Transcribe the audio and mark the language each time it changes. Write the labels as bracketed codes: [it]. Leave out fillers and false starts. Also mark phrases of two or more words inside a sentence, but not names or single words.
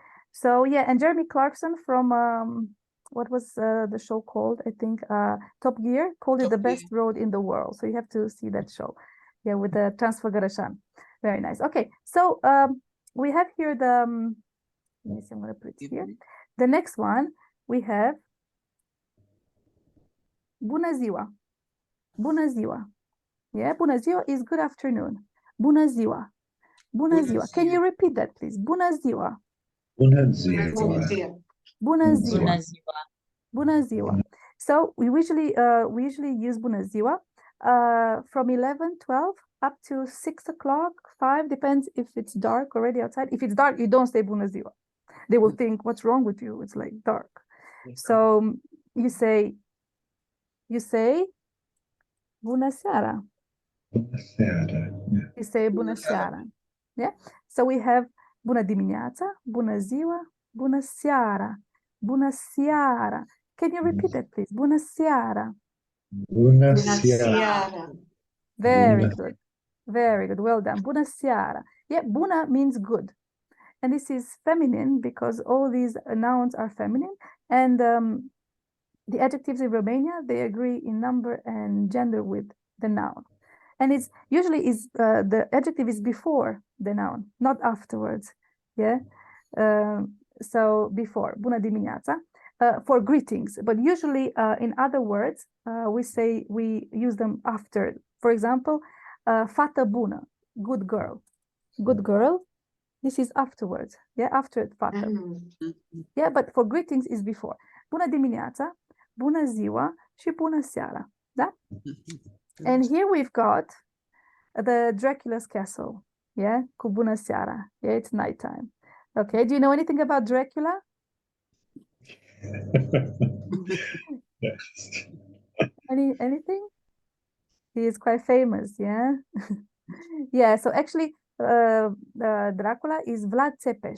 [en] So yeah, and Jeremy Clarkson from what was the show called? I think Top Gear called it the best road in the world. So you have to see that show. Yeah, with the Transfăgărășan. Very nice. Okay, so we have here the. Let me see. I'm going to put it here. The next one we have. [ro] Bună ziua. Bună ziua. [en] Yeah, [ro] bună ziua [en] is good afternoon. [ro] Bună ziua. Bună ziua. [en] Can you repeat that, please? [ro] Bună ziua. Bună ziua. Bună ziua. Bună ziua. [en] So we usually use [ro] bună ziua [en] from 11, 12 up to 6 o'clock, 5, depends if it's dark already outside. If it's dark, you don't say [ro] bună ziua. [en] They will think, what's wrong with you? It's like dark. So you say [ro] bună seara. Bună seara. [en] You say [ro] bună seara. [en] Yeah. So we have [ro] bună dimineața, bună ziua, bună seara, bună seara. [en] Can you repeat that, please? [ro] Bună seara. Bună seara. [en] Very good. Very good. Well done. [ro] Bună seara. [en] Yeah, bună means good. And this is feminine because all these nouns are feminine. And the adjectives in Romania, they agree in number and gender with the noun. And it's usually the adjective is before the noun, not afterwards. Yeah. So before, [ro] bună dimineața. [en] for greetings, but usually in other words, we use them after. For example, [ro] fată bună, [en] good girl. Good girl, this is afterwards, yeah, after fată. Yeah, but for greetings is before. [ro] Bună dimineața, bună ziua și bună seara, da? [en] And here we've got the Dracula's castle, yeah, [ro] cu bună seara, [en] yeah, it's nighttime. Okay, do you know anything about Dracula? Yes. Anything? He is quite famous, yeah. Yeah, so actually Dracula is Vlad Țepeș.